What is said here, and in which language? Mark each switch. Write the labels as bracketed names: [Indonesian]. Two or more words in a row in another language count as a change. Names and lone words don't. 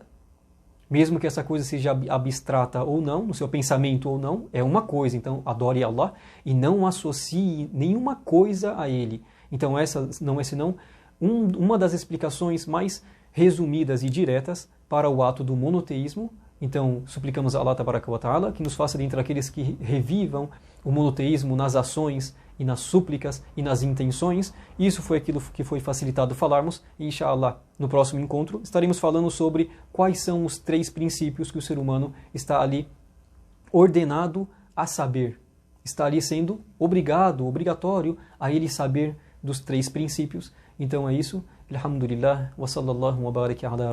[Portuguese] Mesmo que essa coisa seja abstrata ou não, no seu pensamento ou não, é uma coisa. Então, adore Allah e não associe nenhuma coisa a Ele. Então, essa não é senão uma das explicações mais resumidas e diretas para o ato do monoteísmo. Então, suplicamos a Allah [Arabic] تبارك وتعالى [Portuguese] que nos faça dentre aqueles que revivam o monoteísmo nas ações e nas súplicas e nas intenções. Isso foi aquilo que foi facilitado falarmos. E, inshallah, no próximo encontro estaremos falando sobre quais são os 3 princípios que o ser humano está ali ordenado a saber. Está ali sendo obrigatório a ele saber dos 3 princípios. Então é isso. [Arabic] Alhamdulillah. وصلى الله وبارك على